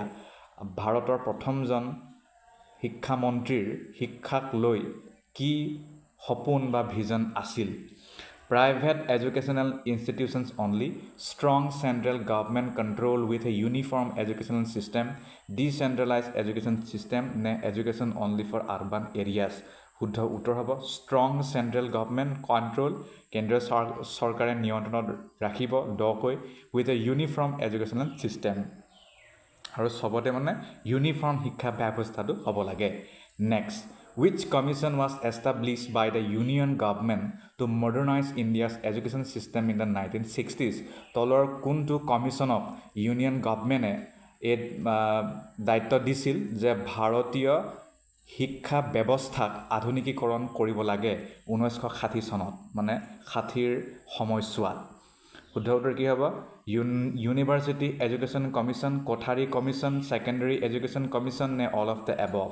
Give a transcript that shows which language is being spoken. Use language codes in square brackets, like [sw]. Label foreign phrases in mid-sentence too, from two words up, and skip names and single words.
[as] ভাৰতৰ প্ৰথমজন শিক্ষামন্ত্ৰীৰ শিক্ষাক লৈ কি সপোন বা ভিজন আছিল? [en] Private educational institutions only, strong central government control with a uniform educational system, decentralized education system, নে education only for urban areas? [as] শুদ্ধ উত্তৰ হ'ব [en] strong central government control, [as] কেন্দ্ৰীয় চৰকাৰে নিয়ন্ত্ৰণত ৰাখিব দকৈ [en] with a uniform educational system. [as] আৰু সবতে মানে ইউনিফৰ্ম শিক্ষা ব্যৱস্থাটো হ'ব লাগে. নেক্সট, [en] which commission was established by the union government to modernize India's education system in the 1960s? [as] তলৰ কোনটো কমিশ্যনক ইউনিয়ন গভৰ্ণমেণ্টে এই দায়িত্ব দিছিল যে ভাৰতীয় শিক্ষা ব্যৱস্থাক আধুনিকীকৰণ কৰিব লাগে 1960 চনত, মানে 60ৰ সময়ছোৱাত? শুদ্ধ উত্তৰ কি হ'ব ইউনিভাৰ্চিটি এডুকেশ্যন কমিশ্যন, কোঠাৰী কমিশ্যন, ছেকেণ্ডেৰী এডুকেশ্যন কমিশ্যন নে [en] all of the above?